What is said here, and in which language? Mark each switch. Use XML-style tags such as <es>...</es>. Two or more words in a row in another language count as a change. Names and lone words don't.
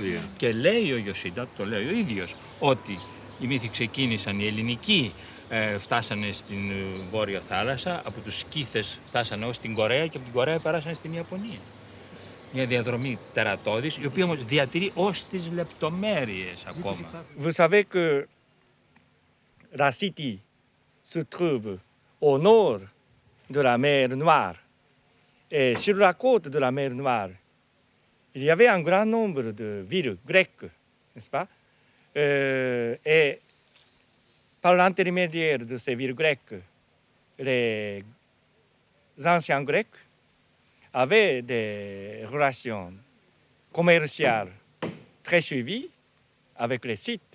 <el>Και λέει ο Ιωσίντα, το λέει ο ίδιος, ότι οι μύθοι ξεκίνησαν, οι ελληνικοί φτάσανε στην Βόρεια Θάλασσα, από τους Σκύθες φτάσανε ως την Κορέα και από την Κορέα πέρασαν στην Ιαπωνία. Μια διαδρομή τερατώδης, η οποία όμως διατηρεί ως τις λεπτομέρειες ακόμα.</el> <fr>Vous savez que la City se trouve au nord de la mer Noire. Et sur la côte de la mer Noire, il y avait un grand nombre de villes grecques, n'est-ce pas? Et par l'intermédiaire de ces villes grecques, les anciens Grecs avaient des relations commerciales très suivies avec les Scythes.</fr>